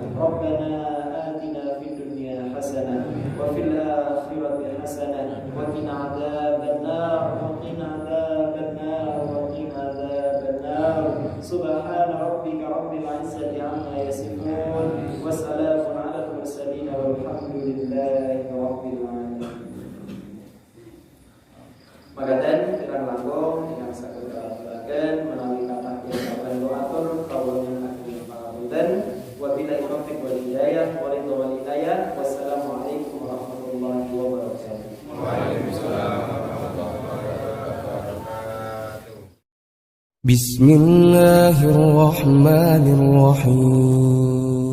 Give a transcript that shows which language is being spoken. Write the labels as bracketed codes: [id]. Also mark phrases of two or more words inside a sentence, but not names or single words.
[ar] ربنا آتنا في الدنيا حسنة وفي الآخرة حسنة وقنا عذاب النار وقنا عذاب النار وقنا عذاب النار wa qina adzaban nar wa qina adzaban nar. سبحان ربك رب العزة عما يصفون وسلام على المرسلين والحمد لله رب العالمين. [jv] Magadan kirang langkung yang saged aturaken menawi kathah pirang doatur kawula ageng pangapunten [ar] وبالله التوفيق والهداية والرضا والهداية [jv] wa ridha wal hidayah. [ar] والسلام عليكم ورحمة الله وبركاته. وعليكم السلام ورحمة الله وبركاته. بسم الله الرحمن الرحيم.